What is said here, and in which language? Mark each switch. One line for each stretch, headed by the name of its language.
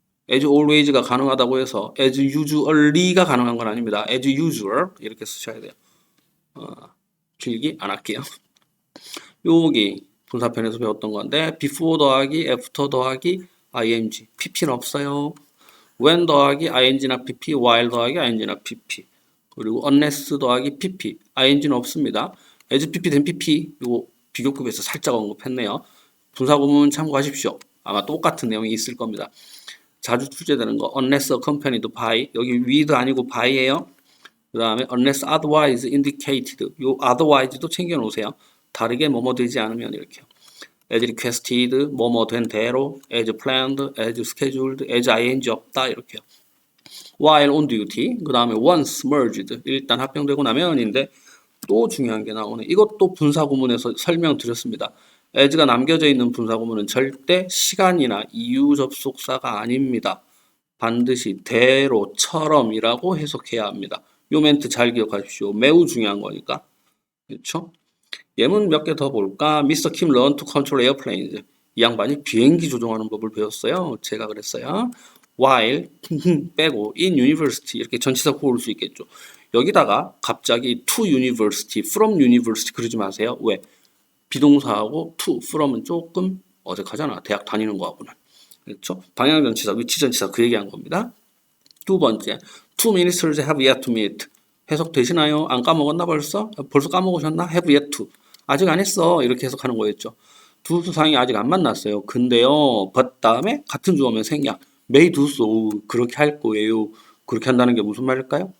Korean: as always가 가능하다고 해서 as usually가 가능한 건 아닙니다. as usual 이렇게 쓰셔야 돼요. 길게 안 할게요. 여기 분사편에서 배웠던 건데 before 더하기 after 더하기 ing pp는 없어요. when 더하기 ing나 pp, while 더하기 ing나 pp 그리고 unless 더하기 pp ing는 없습니다. as pp 된 pp 요거 비교급에서 살짝 언급했네요. 분사구문 참고하십시오. 아마 똑같은 내용이 있을 겁니다. 자주 출제되는 거 unless accompanied by 여기 with 아니고 by예요. 그 다음에 unless otherwise indicated 요 otherwise도 챙겨 놓으세요. 다르게 뭐뭐 되지 않으면 이렇게요. as requested 뭐뭐 된 대로 as planned as scheduled as ing 없다 이렇게요. while on duty 그 다음에 once merged 일단 합병되고 나면인데 또 중요한 게 나오네. 이것도 분사구문에서 설명드렸습니다. as가 남겨져 있는 분사구문은 절대 시간이나 이유 접속사가 아닙니다. 반드시 대로처럼이라고 해석해야 합니다. 요 멘트 잘 기억하십시오. 매우 중요한 거니까. 그렇죠? 예문 몇 개 더 볼까? Mr.
English: Kim learned to control airplanes.
Korean: 이 양반이 비행기 조종하는 법을 배웠어요. 제가 그랬어요. While 빼고 in university 이렇게 전치사 고를 수 있겠죠. 여기다가 갑자기 to university, from university 그러지 마세요. 왜? 비동사하고 to, from은 조금 어색하잖아. 대학 다니는 거하고는. 그렇죠? 방향전치사, 위치전치사 그 얘기한 겁니다. 두 번째,
English: two ministers have yet to meet.
Korean: 해석 되시나요? 안 까먹었나 벌써? 벌써 까먹으셨나? have yet to. 아직 안 했어. 이렇게 해석하는 거였죠. 두 수상이 아직 안 만났어요. 근데요, but 다음에 같은 주어면 생략.
English: may do so.
Korean: 그렇게 할 거예요. 그렇게 한다는 게 무슨 말일까요?